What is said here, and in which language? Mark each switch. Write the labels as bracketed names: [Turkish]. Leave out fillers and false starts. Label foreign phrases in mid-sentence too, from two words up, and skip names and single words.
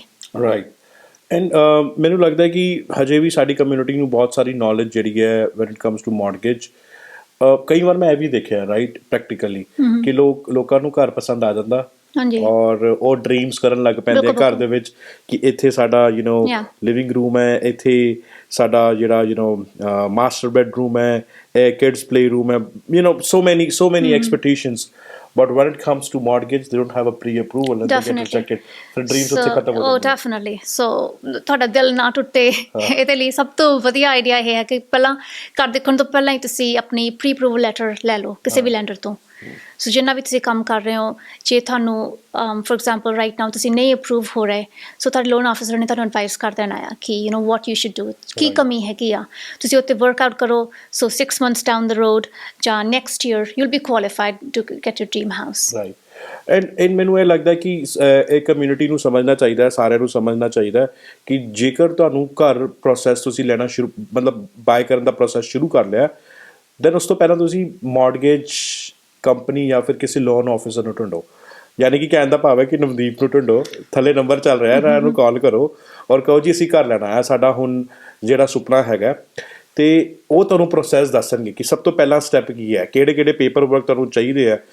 [English] Right. And [Punjabi] ਮੈਨੂੰ ਲੱਗਦਾ ਕਿ ਹਜੇ ਵੀ ਸਾਡੀ ਕਮਿਊਨਿਟੀ ਨੂੰ ਬਹੁਤ ਸਾਰੀ ਨੌਲੇਜ ਜਿਹੜੀ ਹੈ [English] when it comes to mortgage [Punjabi] ਕਈ ਵਾਰ ਮੈਂ ਇਹ ਵੀ ਦੇਖਿਆ [English] right practically [Punjabi] ਕਿ ਲੋਕਾਂ ਨੂੰ ਘਰ ਪਸੰਦ ਆ ਜਾਂਦਾ ਔਰ ਉਹ ਡ੍ਰੀਮਸ ਕਰਨ ਲੱਗ ਪੈਂਦੇ ਘਰ ਦੇ ਵਿੱਚ ਕਿ ਇੱਥੇ ਸਾਡਾ [English] living room [Punjabi] ਹੈ ਇੱਥੇ ਸਾਡਾ ਜਿਹੜਾ [English] master bedroom [Punjabi] ਹੈ ਇਹ [English] kids play room [Punjabi] ਹੈ [English] so many expectations but when it comes to mortgage they don't have a pre-approval and they get rejected. So dreams [Punjabi] ਉੱਥੇ ਖਤਮ ਹੋ ਜਾਂਦੇ. [English] Oh definitely. [Punjabi] So ਤੁਹਾਡਾ ਦਿਲ ਨਾ ਟੁੱਟੇ ਇਹਦੇ ਲਈ ਸਭ ਤੋਂ ਵਧੀਆ ਆਈਡੀਆ ਇਹ ਹੈ ਕਿ ਪਹਿਲਾਂ ਘਰ ਦੇਖਣ ਤੋਂ ਪਹਿਲਾਂ ਹੀ ਤੁਸੀਂ ਆਪਣੀ [English] pre approval letter [Punjabi] ਲੈ ਲਓ ਕਿਸੇ ਵੀ ਲੈਂਡਰ ਤੋਂ. ਸੋ ਜਿੰਨਾ ਵੀ ਤੁਸੀਂ ਕੰਮ ਕਰ ਰਹੇ ਹੋ ਜੇ ਤੁਹਾਨੂੰ [English] for example right now [Punjabi] ਤੁਸੀਂ ਨਹੀਂ ਅਪਰੂਵ ਹੋ ਰਹੇ ਸੋ ਤੁਹਾਡੇ [English] loan officer [Punjabi] ਨੇ ਤੁਹਾਨੂੰ ਐਡਵਾਈਸ ਕਰ ਦੇਣਾ ਆ ਕਿ [English] what you should do [Punjabi] ਕੀ ਕਮੀ ਹੈਗੀ ਆ ਤੁਸੀਂ ਉੱਤੇ [English] work out [Punjabi] ਕਰੋ. [English] ਸੋ 6 months down the road ਜਾਂ next year you'll be qualified to get your dream house. Right. [Punjabi] ਐਂਡ ਮੈਨੂੰ ਇਹ ਲੱਗਦਾ ਕਿ ਇਹ ਕਮਿਊਨਿਟੀ ਨੂੰ ਸਮਝਣਾ ਚਾਹੀਦਾ ਹੈ ਸਾਰਿਆਂ ਨੂੰ ਸਮਝਣਾ ਚਾਹੀਦਾ ਕਿ ਜੇਕਰ ਤੁਹਾਨੂੰ ਘਰ ਪ੍ਰੋਸੈਸ ਤੁਸੀਂ ਲੈਣਾ ਸ਼ੁਰੂ ਮਤਲਬ ਬਾਏ ਕਰਨ ਦਾ ਪ੍ਰੋਸੈਸ ਸ਼ੁਰੂ ਕਰ ਲਿਆ ਦੈਨ ਉਸ ਤੋਂ ਪਹਿਲਾਂ ਤੁਸੀਂ [English] mortgage company [Punjabi] ਜਾਂ ਫਿਰ ਕਿਸੇ [English] loan officer [Punjabi] ਨੂੰ ਢੂੰਢੋ. ਯਾਨੀ ਕਿ ਕਹਿਣ ਦਾ ਭਾਵ ਹੈ ਕਿ ਨਵਦੀਪ ਨੂੰ ਢੂੰਢੋ ਥੱਲੇ ਨੰਬਰ ਚੱਲ ਰਿਹਾ ਨਾ ਇਹਨੂੰ ਕਾਲ ਕਰੋ ਔਰ ਕਹੋ ਜੀ ਅਸੀਂ ਘਰ ਲੈਣਾ ਹੈ ਸਾਡਾ ਹੁਣ ਜਿਹੜਾ ਸੁਪਨਾ ਹੈਗਾ ਅਤੇ ਉਹ ਤੁਹਾਨੂੰ ਪ੍ਰੋਸੈਸ ਦੱਸਣਗੇ ਕਿ ਸਭ ਤੋਂ ਪਹਿਲਾਂ ਸਟੈਪ ਕੀ ਹੈ ਕਿਹੜੇ ਕਿਹੜੇ [English] paper work [Punjabi] ਤੁਹਾਨੂੰ ਚਾਹੀਦੇ ਆ.